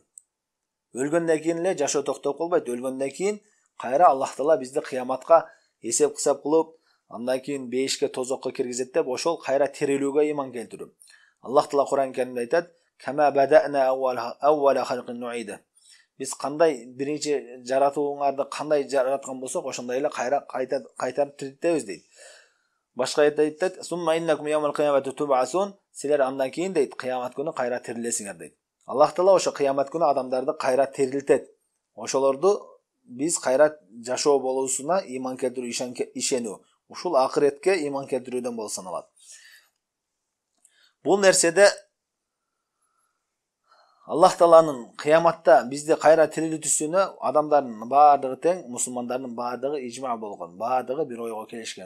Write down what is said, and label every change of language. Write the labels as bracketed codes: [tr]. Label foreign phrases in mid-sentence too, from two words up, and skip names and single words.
[ky] Өлгөндөн кийин эле жашоо токтоп калбайт. Өлгөндөн кийин кайра Аллах Таала бизди кыяматка эсеп кысап кылып, андан кийин бейишке тозокко киргизет деп ошол кайра тирилүүгө ыйман келтирүү. Аллах Таала Кур'ан Керимде айтат: [ar] "كما بدأنا أول خلق نعيده." [ky] Биз кандай биринчи жаратууңарды кандай жараткан болсок, ошондой эле кайра кайтарып тирилтебиз дейт. Башка аятта айтат: [ar] "ثم إنكم يوم القيامة تبعثون." [ky] Силер андан кийин дейт, кыямат күнү кайра тирилесиңер дейт. Аллах Таала ошо кыямат күнү адамдарды кайра тирилтет. Ошолорду биз кайра жашоо болуусуна ыйман келтирүү, ишенүү. Ушул акыретке ыйман келтирүүдөн болуп саналат. Бул нерседе Аллах Тааланын кыяматта бизди кайра тирилтүүсүнө адамдардын баардыгы тең, мусулмандардын баардыгы ижма болгон, баардыгы бир ойго келишкен.